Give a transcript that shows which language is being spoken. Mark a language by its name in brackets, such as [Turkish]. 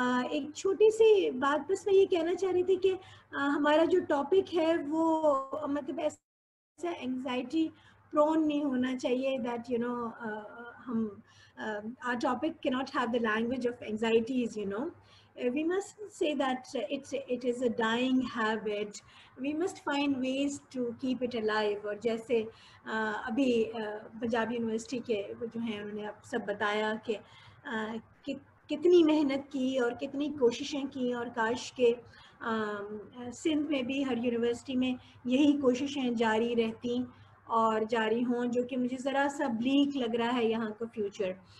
[Urdu] ایک چھوٹی سی بات بس میں یہ کہنا چاہ رہی تھی کہ ہمارا جو ٹاپک ہے وہ مطلب ایسا اینگزائٹی پرون نہیں ہونا چاہیے, دیٹ یو نو ہم [English] our topic cannot have the language of anxieties, you know. We must say that it is a dying habit. We must find ways to keep it alive. [Urdu] اور جیسے ابھی Punjab university کے جو ہیں انہوں نے اب سب بتایا کہ کتنی محنت کی اور کتنی کوششیں کی, اور کاش کے سندھ میں بھی ہر یونیورسٹی میں یہی کوششیں جاری رہتی اور جاری ہوں, جو کہ مجھے ذرا سا بلیک لگ رہا ہے یہاں کا فیوچر.